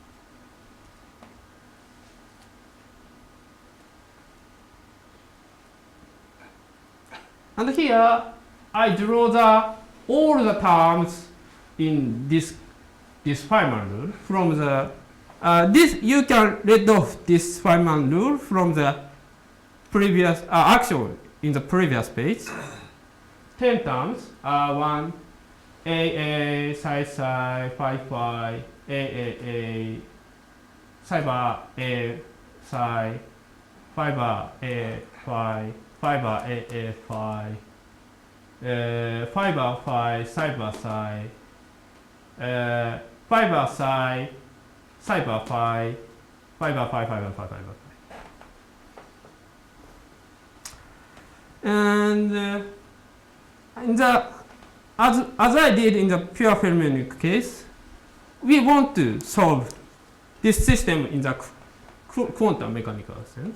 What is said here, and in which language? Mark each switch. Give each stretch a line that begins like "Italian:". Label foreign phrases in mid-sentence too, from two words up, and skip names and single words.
English: And here I draw all the terms in this Feynman rule from the this you can read off this Feynman rule from the previous action in the previous page. 10 terms 1 AA psi psi phi phi AAA psi bar A psi phi bar A phi phi bar AA phi phi bar phi psi bar psi phi bar psi psi bar phi phi bar phi phi bar phi phi bar phi. And in the as I did in the pure fermionic case, we want to solve this system in the quantum mechanical sense.